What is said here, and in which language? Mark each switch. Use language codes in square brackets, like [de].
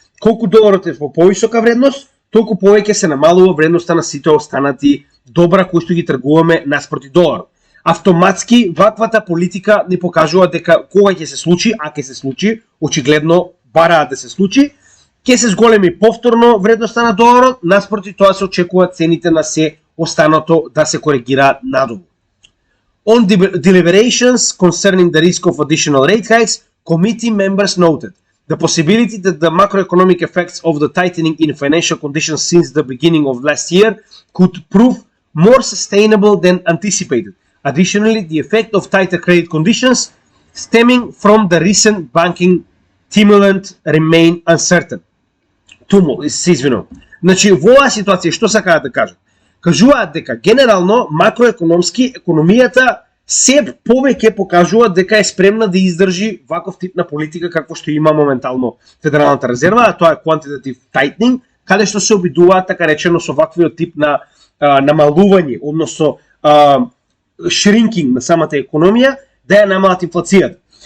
[mk] Колку доларот е во повисока вредност, толку повеќе се намалува вредноста на сите останати добра кои што ги тргуваме наспроти доларот. Автоматски ваквата политика ни покажува дека кога ќе се случи, а ќе се случи, очигледно бараат да се случи, ќе се зголеми повторно вредноста на доларот, наспроти тоа се очекува цените на се останато да се коригираат надолу. [en] On deliberations concerning the risk of additional rate hikes, committee members noted the possibility that the macroeconomic effects of the tightening in financial conditions since the beginning of last year could prove more sustainable than anticipated. Additionally, the effect of tighter credit conditions stemming from the recent banking stimulant remain uncertain. [mk] Се извинувам. Значи, во оваа ситуација што сакаат да кажат? Кажуваат дека генерално макроекономски економијата се повеќе покажува дека е спремна да издржи ваков тип на политика како што има моментално Федералната резерва, а тоа е quantitative tightening, каде што се обидуваат така речено со ваквиот тип на намалување, односно shrinking на самата економија, да ја намалат инфлацијата.